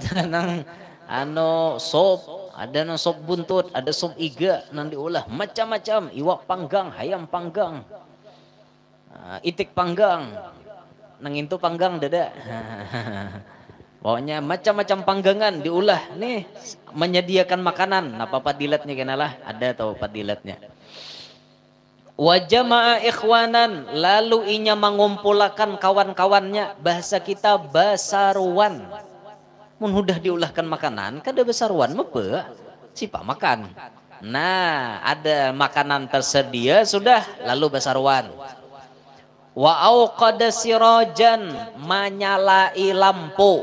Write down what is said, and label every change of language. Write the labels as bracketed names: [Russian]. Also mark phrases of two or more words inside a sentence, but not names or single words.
[Banjar] Ada nang sop, ada sop buntut, ada sop iga nang diolah macam-macam, iwak panggang, ayam panggang, itik panggang, nang itu panggang dada. Pokoknya macam-macam panggangan diolah nih menyediakan makanan. Apa padilatnya kenalah? Ada tahu padilatnya. [Arabic] Wa jama'a ikhwanan, [Banjar] lalu inya mengumpulkan kawan-kawannya, bahasa kita basaruan. Mun udah diulahkan makanan, kada basaruan mepe sipa makan. Nah, ada makanan tersedia sudah lalu basaruan. [Arabic] Wa auqada sirajan, [Banjar] menyalai lampu.